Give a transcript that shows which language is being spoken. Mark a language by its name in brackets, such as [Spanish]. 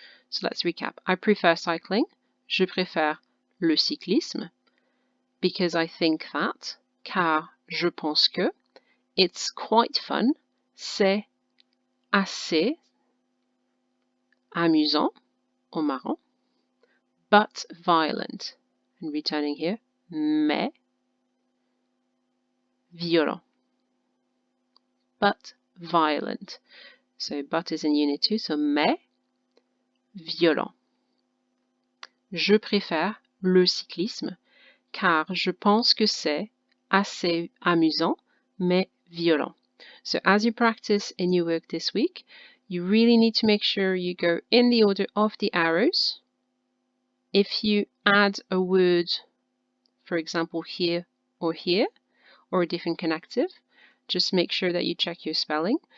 [English] So let's recap. I prefer cycling. [French] Je préfère le cyclisme [English] because I think that, [French] car je pense que, [English] it's quite fun, [French] c'est assez amusant [English] or marrant, but violent. And returning here, [French] mais violent. [English] But violent. So but is in unit 2, so mais violent. [French] Je préfère le cyclisme car je pense que c'est assez amusant mais violent. [English] So as you practice in your work this week, you really need to make sure you go in the order of the arrows. If you add a word, for example, here, or a different connective, just make sure that you check your spelling.